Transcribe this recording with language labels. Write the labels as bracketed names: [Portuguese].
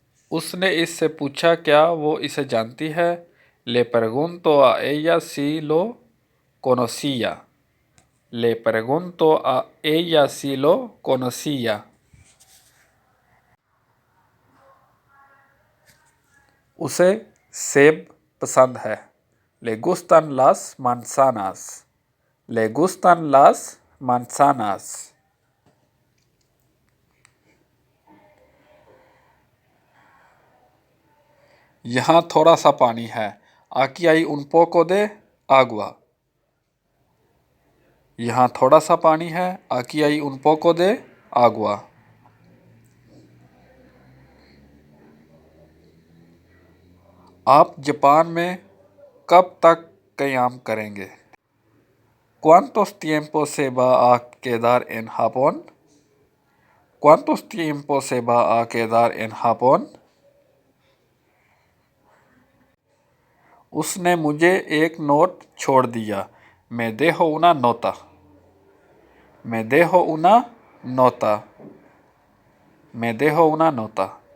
[Hindi] उसने इससे पूछा क्या वो इसे जानती है? [Spanish] Le pregunto a ella si lo conocía. Le pregunto a ella si lo conocía. [Hindi] उसे सेब पसंद है। [Spanish] Le gustan las manzanas. Le gustan las manzanas. [Hindi] यहाँ थोड़ा सा पानी है। [Spanish] Aquí hay un poco de agua. [Hindi] यहाँ थोड़ा सा पानी है। [Spanish] Aquí hay un poco de agua. [Hindi] आप जापान में कब तक क़याम करेंगे? [Spanish] ¿Cuántos tiempo se va a quedar en Japón? ¿Cuántos tiempo se va a quedar en Japón? [Hindi] उसने मुझे एक नोट छोड़ दिया। [Spanish] Me dejo una nota. Me dejo una nota. Me dejo una nota.